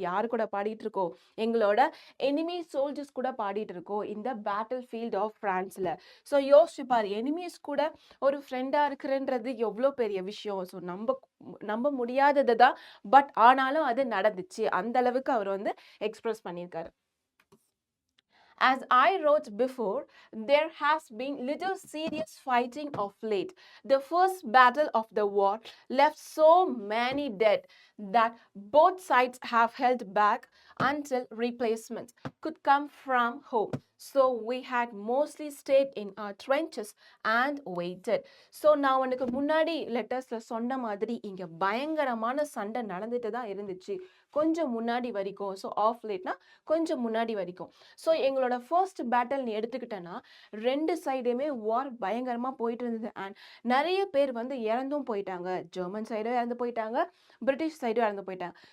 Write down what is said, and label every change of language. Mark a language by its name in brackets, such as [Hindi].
[Tamil] யார் கூட பாடிட்டு இருக்கோம், எங்களோட எனிமி சோல்ஜர்ஸ் கூட பாடிட்டு இருக்கோம் இந்த பேட்டில் ஃபீல்ட் ஆஃப் ஃப்ரான்ஸில். ஸோ யோசிச்சு பாரு, எனிமீஸ் கூட ஒரு ஃப்ரெண்டாக இருக்கிறன்றது எவ்வளோ பெரிய விஷயம். ஸோ நம்ப முடியாதது தான், பட் ஆனாலும் அது நடந்துச்சு. அந்த அளவுக்கு அவர் வந்து எக்ஸ்பிரஸ் பண்ணியிருக்காரு. [English] As I wrote before, there has been little serious fighting of late. The first battle of the war left so many dead that both sides have held back until replacements could come from home. So we had mostly stayed in our trenches and waited. [Tamil] So நான் உனக்கு முன்னாடி லெட்டர்ஸ்ல சொன்ன மாதிரி இங்க பயங்கரமான சண்டை நடந்துட்டு தான் இருந்துச்சு கொஞ்சம் முன்னாடி வரைக்கும். ஸோ ஆஃப் லேட்னா கொஞ்சம் முன்னாடி வரைக்கும். ஸோ எங்களோட ஃபர்ஸ்ட் பேட்டில் நீ எடுத்துக்கிட்டேன்னா 2 சைடுமே வார் பயங்கரமாக போயிட்டு இருந்தது. அண்ட் நிறைய பேர் வந்து இறந்தும் போயிட்டாங்க. ஜெர்மன் சைடும் இறந்து போயிட்டாங்க, பிரிட்டிஷ் சைடும் இறந்து போயிட்டாங்க.